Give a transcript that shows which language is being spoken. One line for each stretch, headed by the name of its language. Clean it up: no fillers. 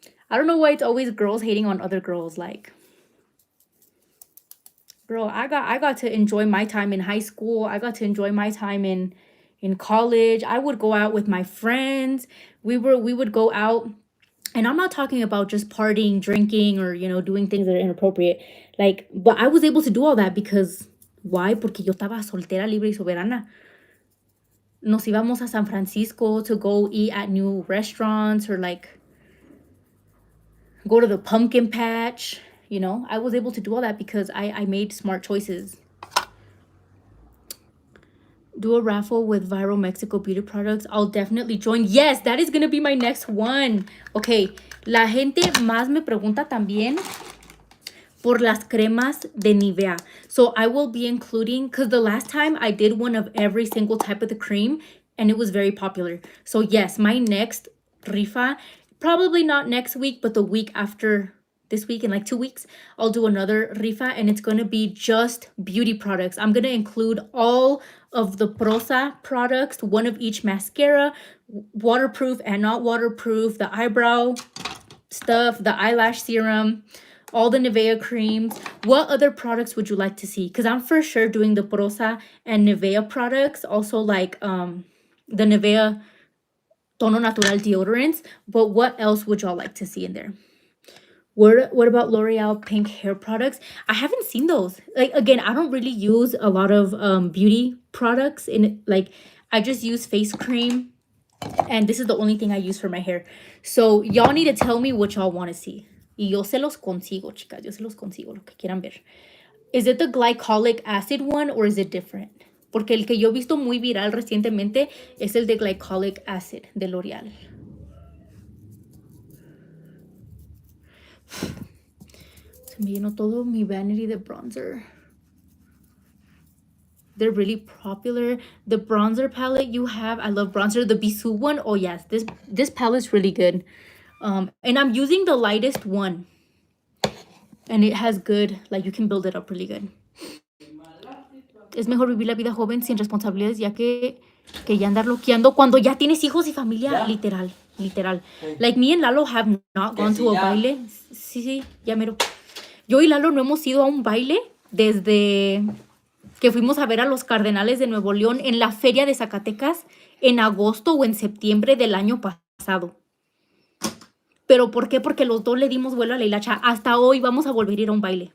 English: I don't know why it's always girls hating on other girls. Like, bro, I got to enjoy my time in high school. I got to enjoy my time in college. I would go out with my friends. We would go out. And I'm not talking about just partying, drinking, or, doing things that are inappropriate. Like, but I was able to do all that because, why?
Spanish: Porque yo estaba soltera, libre y soberana. Nos íbamos a
English: San Francisco to go eat at new restaurants or, like, go to the pumpkin patch. I was able to do all that because I made smart choices. Do a raffle with Viral Mexico beauty products. I'll definitely join. Yes, that is going to be my next one. Okay,
Spanish: la gente más me pregunta también por las cremas de Nivea.
English: So I will be including, because the last time I did one of every single type of the cream and it was very popular. So yes, my next rifa, probably not next week, but the week after this week, in like 2 weeks, I'll do another rifa and it's going to be just beauty products. I'm going to include all of the Prosa products, one of each mascara, waterproof and not waterproof, the eyebrow stuff, the eyelash serum, all the Nivea creams. What other products would you like to see? Because I'm for sure doing the Prosa and Nivea products, also like the Nivea Tono Natural deodorants. But what else would y'all like to see in there? What about L'Oreal pink hair products? I haven't seen those. Like, again, I don't really use a lot of beauty products in, like, I just use face cream, and this is the only thing I use for my hair. So y'all need to tell me what y'all want to see.
Spanish: Y yo se los consigo, chicas. Yo se los consigo, lo que quieran ver.
English: Is it the glycolic acid one or is it different?
Spanish: Porque el que yo he visto muy viral recientemente es el de glycolic acid de L'Oreal. Se me llenó todo mi vanity de bronzer.
English: They're really popular. The bronzer palette you have, I love bronzer. The Bisou one, oh yes, this palette's really good. And I'm using the lightest one. And it has good, like you can build it up really good.
Spanish: Es mejor vivir la vida joven sin responsabilidades, ya que ya andar loqueando cuando ya tienes hijos y familia, ¿Ya? literal. Sí.
English: Like me and Lalo have not gone to a baile.
Spanish: Sí, ya mero. Yo y Lalo no hemos ido a un baile desde que fuimos a ver a los Cardenales de Nuevo León en la Feria de Zacatecas en agosto o en septiembre del año pasado. ¿Pero por qué? Porque los dos le dimos vuelo a la hilacha. Hasta hoy vamos a volver a ir a un baile.